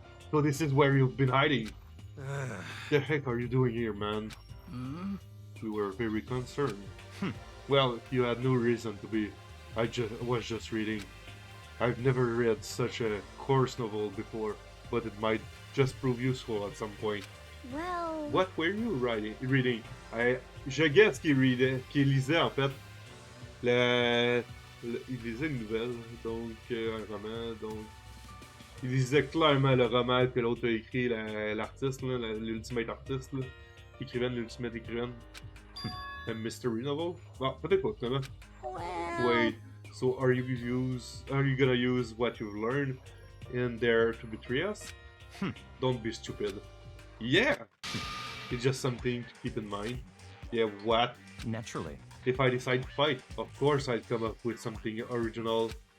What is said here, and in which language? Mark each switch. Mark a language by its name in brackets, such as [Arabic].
[English] So this is where you've been hiding? The heck are you doing here, man? We were very concerned. Well, you had no reason to be. I was just reading. I've never read such a coarse novel before, but it might just prove useful at some point. Well... What were you reading? [French] Je guess qu'il lisait en fait. Il lisait une nouvelle, donc un roman, donc... Il lisait clairement le roman que l'autre a écrit, l'artiste, l'ultimate artiste, là. Écrivaine, l'ultimate écrivaine. [English] A mystery novel? [French] Ah, peut-être pas, finalement. [English] Well... Wait, so are you gonna use what you've learned in there to betray us? Don't be stupid. Yeah! It's just something to keep in mind. Yeah, what? Naturally. If I decide to fight, of course I'd come up with something original.